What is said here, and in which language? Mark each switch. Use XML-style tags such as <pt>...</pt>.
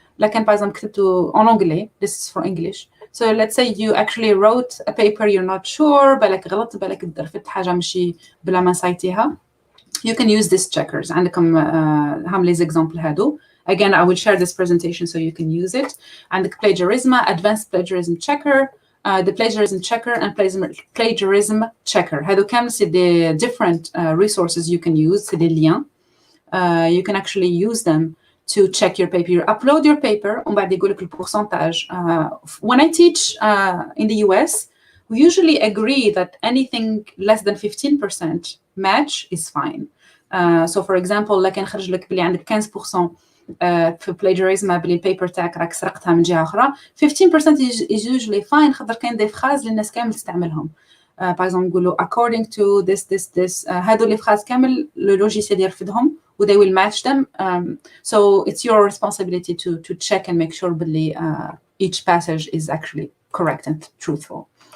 <ar>لكن</ar> <fr>par exemple</fr> <ar>كتبتوا</ar> <fr>en anglais,</fr> <en>this is for English. So let's say you actually wrote a paper you're not sure,</en> <ar>بالك غلط, بالك درفت حاجة مشي بلا ما نسيتيها.</ar> <en>You can use these checkers.</en> <ar>عندكم هم لي example هادو.</ar> <en>Again, I will share this presentation so you can use it.</en> <ar>عندك</ar> <en>plagiarism, advanced plagiarism checker, the plagiarism checker and plagiarism checker.</en> <ar>هادو كامل</ar> <fr>c'est des</fr> <en>different resources you can use,</en> <fr>c'est des liens.</fr> <en>You can actually use them to check your paper. You upload your paper</en> <ar>ومن بعد يقول لك البرسنتاج.</ar> <en>When I teach in the US, we usually agree that anything less than 15% match is fine. So for example,</en> <ar>لكن خرج لك بلي عندك 15% في plagiarism بلي البيبر تاعك راك سرقتها من جهة أخرى, 15%</ar> <en>is usually fine.</en> <ar>خاطر كاين دي فراز اللي الناس كامل تستعملهم.</ar> <fr>Par exemple</fr> <ar>نقولوا</ar> <en>according to this</en> <ar>هادو لي فراز كامل لو logiciel يرفدهم و</ar> <en>they will match them. So it's your responsibility to check and make sure</en> <ar>بلي</ar> <en>each passage is actually correct and truthful.</en>